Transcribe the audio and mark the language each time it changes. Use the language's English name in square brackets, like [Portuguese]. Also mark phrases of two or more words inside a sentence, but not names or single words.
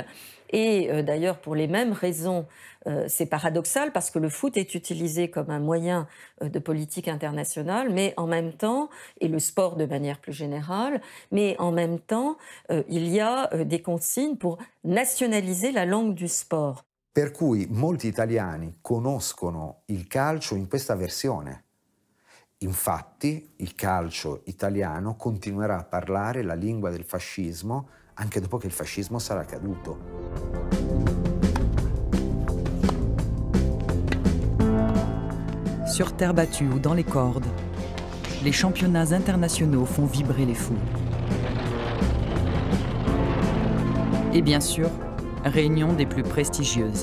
[French] Et d'ailleurs, pour les mêmes raisons, c'est paradoxal parce que le foot est utilisé comme un moyen de politique internationale, mais en même temps, et le sport de manière plus générale, mais en même temps, il y a des consignes pour nationaliser la langue du sport. [Italian] Per cui molti italiani conoscono il calcio in questa versione. Infatti, il calcio italiano continuerà a parlare la lingua del fascismo anche dopo che il fascismo sarà caduto. [French] Sur terre battue ou dans les cordes, les championnats internationaux font vibrer les foules. Et bien sûr, réunion des plus prestigieuses.